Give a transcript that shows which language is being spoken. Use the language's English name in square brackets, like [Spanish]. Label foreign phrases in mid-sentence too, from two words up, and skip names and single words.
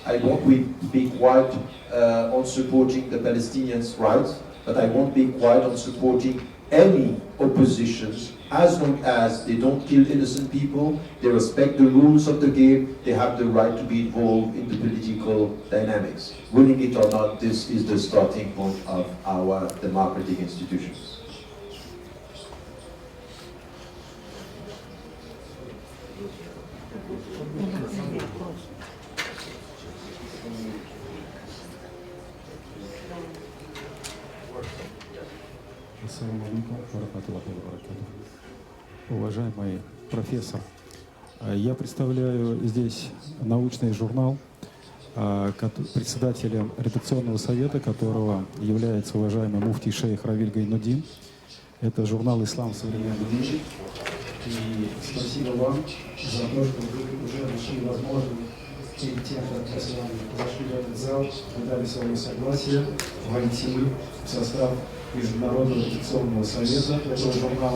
[English] I won't be quiet on supporting the Palestinians' rights, but I won't be quiet on supporting any oppositions as long as they don't kill innocent people, they respect the rules of the game, they have the right to be involved in the political dynamics. Willing it or not, this is the starting point of our democratic institutions. [Arabic] السلام عليكم ورحمة الله وبركاته. [Russian] Уважаемый профессор, я представляю здесь научный журнал, председателем редакционного совета которого является уважаемый муфтий шейх Равиль Гайнуддин. Это журнал «Ислам в современном мире». И спасибо вам за то, что вы уже нашли возможность перед тем, как мы с вами зашли в этот зал, вы дали свое согласие войти в состав Международного редакционного совета этого журнала.